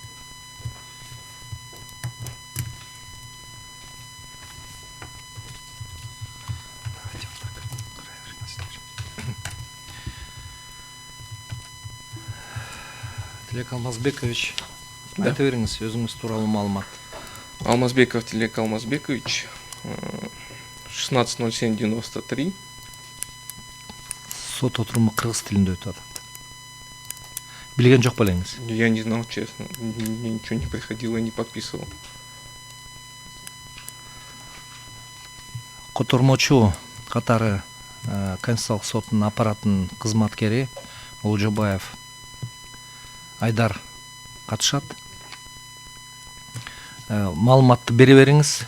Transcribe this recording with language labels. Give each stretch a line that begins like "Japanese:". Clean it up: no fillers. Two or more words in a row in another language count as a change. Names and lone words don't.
Kyrgyz: Тилек Алмазбекович, айта бериңиз, өзүңүз тууралуу маалымат. Алмазбеков Тилек Алмазбекович, 16.07.93. Сот отуруму кыргыз тилинде өтүп атат. Билген жок белеңиз?
Russian: Я не знал, честно. Мне ничего не приходило, не подписывал.
Kyrgyz: Котормочу катары Конституциялык соттун аппаратынын кызматкери Олжобаев Айдар катышат. Маалыматты бере бериңиз.